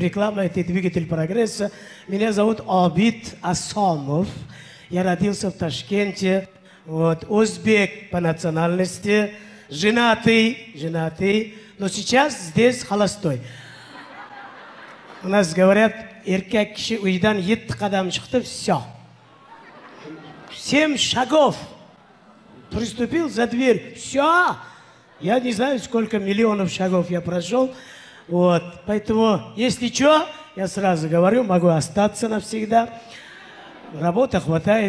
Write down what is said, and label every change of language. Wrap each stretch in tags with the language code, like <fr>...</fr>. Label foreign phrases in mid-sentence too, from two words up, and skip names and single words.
<ru>Реклама — это двигатель прогресса. Меня зовут Обид Асомов. Я родился в Ташкенте. Вот, узбек по национальности, женатый, но сейчас здесь холостой. У нас говорят,</ru> <uz>erkak kishi uydan 7 qadam chiqdi,</uz> <ru>все. 7 шагов. Приступил за дверь. Все. Я не знаю, сколько миллионов шагов я прошел. Вот. Поэтому, если что, я сразу говорю, могу остаться навсегда. Работы хватает.</ru>